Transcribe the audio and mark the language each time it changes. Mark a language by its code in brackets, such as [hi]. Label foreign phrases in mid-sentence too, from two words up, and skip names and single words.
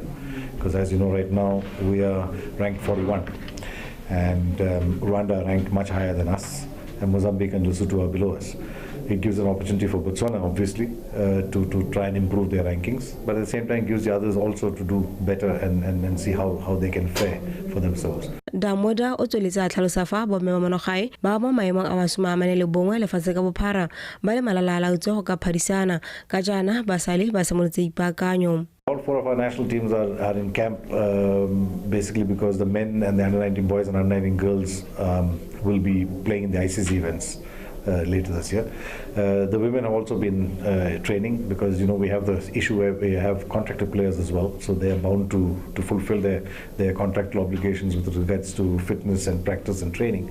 [en] Because as you know, right now, we are ranked 41, and Rwanda are ranked much higher than us, and Mozambique and Lesotho are below us. It gives an opportunity for Botswana, obviously, to try and improve their rankings, but at the same time gives the others also to do better and see how they can fare for themselves. [tn] Damoda o tsweletse a tlhalosa fa bomme ba monogae ba mo maemong a masome le bongwe lefatshe ka bophara ba le malala-a-laotswe go ka phadisana ka jaana ba sale ba simolotse ipaakanyo. [en] All 4 of our national teams are in camp basically because the men and the under-19 boys and under-19 girls will be playing in the ICC events later this year. The women have also been training because we have the issue where we have contracted players as well, so they are bound to fulfill their contractual obligations with regards to fitness and practice and training.